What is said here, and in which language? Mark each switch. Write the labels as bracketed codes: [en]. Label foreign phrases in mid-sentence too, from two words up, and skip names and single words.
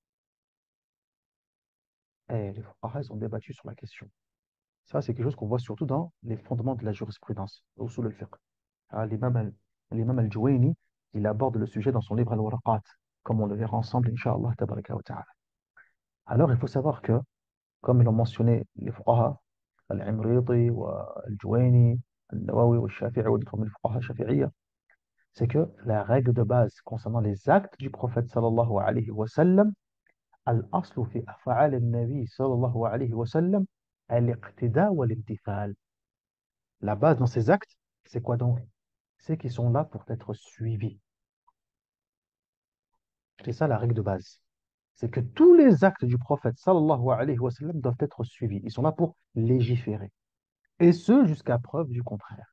[fr] Et les fuqaha, ils ont débattu sur la question. Ça, c'est quelque chose qu'on voit surtout dans les fondements de la jurisprudence, au [ar] أصول الفقه. [fr] L'imam al-Juwayni, il aborde le sujet dans son livre Al-Waraqat, comme on le verra ensemble, [ar] إن شاء الله تبارك وتعالى. [fr] Alors, il faut savoir que, comme ils l'ont mentionné les fuqaha, Al-Imriti, Al-Juwayni, Al-Nawawi, Al-Shafi'i, ou d'autres [ar] فقهاء شافعية, [fr] c'est que la règle de base concernant les actes du prophète [ar] صلى الله عليه وسلم الأصل في أفعال النبي صلى الله عليه وسلم الاقتداء والامتثال. [fr] La base dans ces actes, c'est quoi donc? C'est qu'ils sont là pour être suivis. C'est ça la règle de base. C'est que tous les actes du prophète [ar] صلى الله عليه وسلم [fr] doivent être suivis. Ils sont là pour légiférer. Et ce, jusqu'à preuve du contraire.